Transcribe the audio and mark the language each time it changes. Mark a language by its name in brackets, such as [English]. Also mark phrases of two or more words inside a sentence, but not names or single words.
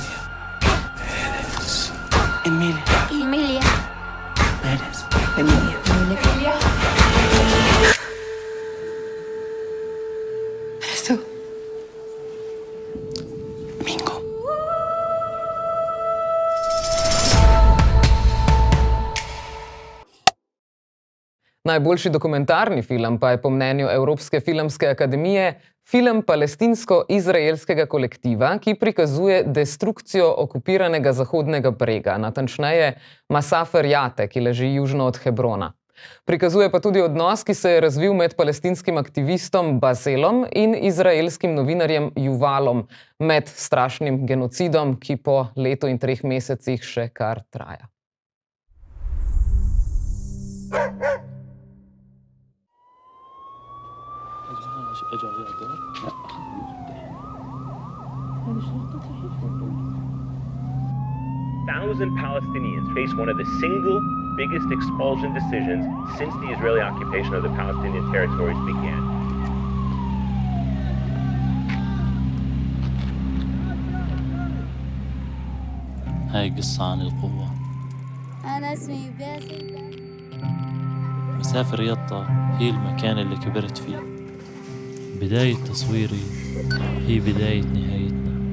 [Spanish] Eres. Emilia. Emilia. Eres. Emilia. Emilia. Eres tú. Mingo. [Slovenian] Najboljši dokumentarni film pa je po mnenju Evropske filmske akademije film palestinsko-izraelskega kolektiva, ki prikazuje destrukcijo okupiranega Zahodnega brega, natančneje Masafer Jate, ki leži južno od Hebrona. Prikazuje pa tudi odnos, ki se je razvil med palestinskim aktivistom Bazelom in izraelskim novinarjem Juvalom med strašnim genocidom, ki po letu in 3 mesecih še kar traja. [English] Thousand Palestinians face one of the single biggest expulsion decisions since the Israeli occupation of the Palestinian territories began. [Arabic] هاي قصة عن القوة. أنا اسمي باسل. مسافر يطا هي المكان اللي كبرت فيه. بداية تصويري هي بداية نهايتنا.